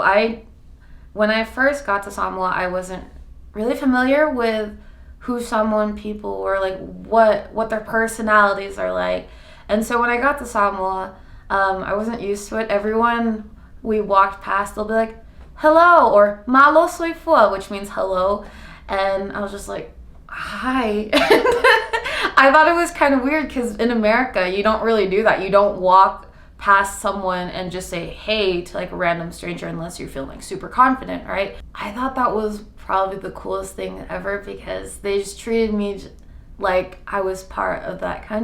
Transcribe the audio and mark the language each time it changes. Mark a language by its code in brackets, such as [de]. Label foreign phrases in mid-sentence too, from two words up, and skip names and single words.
[en] When I first got to Samoa, I wasn't really familiar with who Samoan people were, like what their personalities are like. And so when I got to Samoa, I wasn't used to it. Everyone we walked past, they'll be like, hello, or [sm] malo soy fua, [en] which means hello. And I was just like, hi. I thought it was kind of weird because in America, you don't really do that. You don't walk past someone and just say hey to like a random stranger unless you're feeling like super confident, right? I thought that was probably the coolest thing ever because they just treated me like I was part of that country.